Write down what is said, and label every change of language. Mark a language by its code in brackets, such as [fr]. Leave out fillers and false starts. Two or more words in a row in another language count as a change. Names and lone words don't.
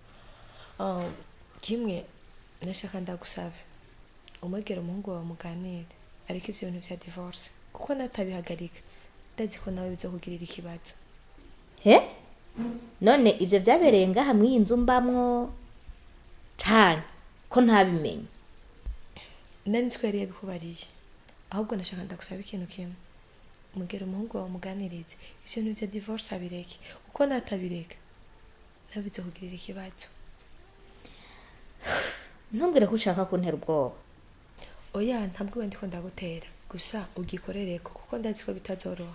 [rn] Kimwe nashaka ndagusabe umwegera umuhungu wawe muganire ariko ivyo bintu vya divorce kuko natabihagarika ndazi ko nawe bizokugirira ikibazo. None ivyo vyabereye ngaha mw'iyi nzu mbamwo cane ko ntabimenye. Nari nzi ko yari yabikubariye, ahubwo nashaka ndagusaba ikintu kimwe. Mugera umuhungu wawe umuganirize ivyo n'ivyo divorce abireke, kuko natabireka nawe bizokugirira ikibazo. Ntumbwire ko ushaka kuntera ubwoba. Oya, ntabwo ndiko ndagutera, gusa ugikorereko kuko ndazi ko bitazoroha.